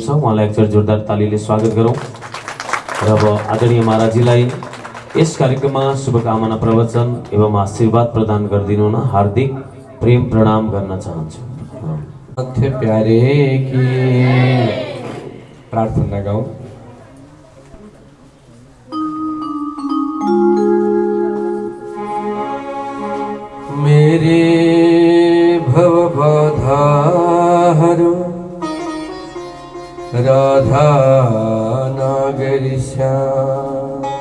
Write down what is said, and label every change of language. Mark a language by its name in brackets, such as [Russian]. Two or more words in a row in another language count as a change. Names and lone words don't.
[Nepali] उहाँलाई एकचोटि जोरदार तालीले स्वागत गरौँ र अब आदरणीय महाराजीलाई यस कार्यक्रममा शुभकामना प्रवचन एवं आशीर्वाद प्रदान गरिदिनु हुन हार्दिक प्रेम प्रणाम गर्न चाहन्छु। [Hindi] प्यारे की प्रार्थना गाऊं। मेरे भव बाधाहरो राधा नागरी श्याम,